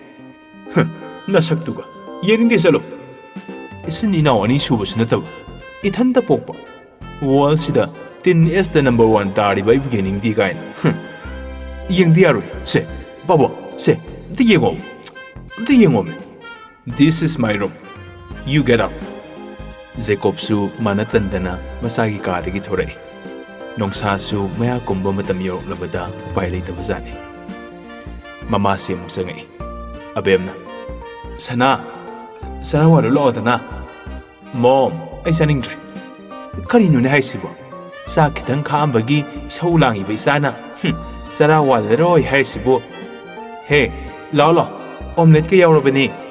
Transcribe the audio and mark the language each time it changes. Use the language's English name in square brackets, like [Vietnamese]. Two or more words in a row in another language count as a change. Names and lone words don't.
[Manipuri] ꯅꯁꯛꯇꯨꯒ ꯌꯦꯡꯅꯤꯡꯗꯦ ꯆꯠꯂꯣ ꯏꯆꯤꯟ ꯏꯅꯥꯎ ꯑꯅꯤ ꯁꯨꯕꯁꯨ ꯅꯠꯇꯕ ꯏꯊꯟꯇ ꯄꯣꯛꯄ ꯋꯥꯔꯜꯁꯤꯗ ꯇꯤꯟ ꯑꯦꯁꯇ ꯅꯝꯕꯔ 1 ꯇꯥꯔꯤꯕ ꯑꯩꯕꯨ ꯌꯦꯡꯅꯤꯡꯗꯦ ꯀꯥꯏꯅ ꯌꯦꯡꯗꯦ ꯌꯥꯔꯣꯏ ꯁꯦ ꯄꯥꯕꯨꯡ ꯁꯦ ꯑꯝꯇ ꯌꯦꯡꯉꯣꯃꯦ [English] This is my room. You get out. [Manipuri] ꯖꯦꯀꯣꯞꯁꯨ ꯃꯥꯅ ꯇꯟꯗꯅ ꯃꯆꯥꯒꯤ ꯀꯥꯗꯒꯤ ꯊꯣꯔꯛꯏ ꯅꯣꯡꯁꯥꯁꯨ ꯃꯌꯥ ꯀꯨꯝꯕ ꯃꯇꯝ ꯌꯧꯔꯛꯂꯕꯗ ꯎꯄꯥꯏ ꯂꯩꯇꯕꯖꯥꯠꯅꯤ ꯃꯃꯥꯁꯤ ꯑꯃꯨꯛ ꯆꯪꯉꯛꯏ ꯑꯕꯦꯝꯅ ꯁꯅꯥ ꯆꯔꯥ ꯋꯥꯜꯂꯨ ꯂꯥꯛꯑꯣꯗꯅ ꯃꯣꯝ ꯑꯩ ꯆꯥꯅꯤꯡꯗ꯭ꯔꯦ ꯀꯔꯤꯅꯣꯅꯦ ꯍꯥꯏꯁꯤꯕꯣ ꯆꯥꯛ ꯈꯤꯇꯪ ꯈꯥꯛꯑꯝꯕꯒꯤ ꯏꯁꯧ ꯂꯥꯡꯉꯤꯕ ꯏꯆꯥꯅ ꯆꯔꯥ ꯋꯥꯜꯂꯔꯣꯏ ꯍꯥꯏꯔꯤꯁꯤꯕꯨ ꯍꯦ ꯂꯥꯛꯑꯣ ꯑꯣꯝꯂꯦꯠꯀ ꯌꯥꯎꯔꯕꯅꯤ